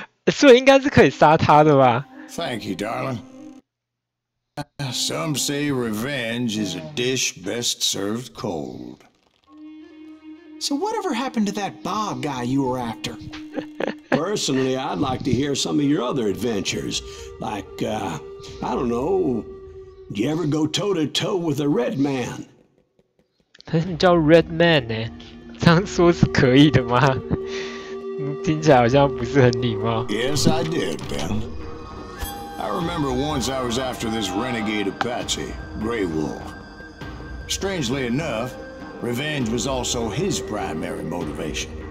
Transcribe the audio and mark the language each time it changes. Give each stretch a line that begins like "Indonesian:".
Chinese: 所以应该是可以杀他的吧？
English: Thank you, darling. Some say revenge is a dish best served cold. So whatever happened to that Bob guy you were after? Personally, I'd like to hear some of your other adventures. Like, I don't know, did you ever go toe-to-toe with a red man?
Chinese: 他是叫 Red Man 呢，这样说是可以的吗？听起来好像不是很礼貌。
English: Yes, I did, Ben. I remember once I was after this renegade Apache, Grey Wolf. Strangely enough, revenge was also his primary motivation.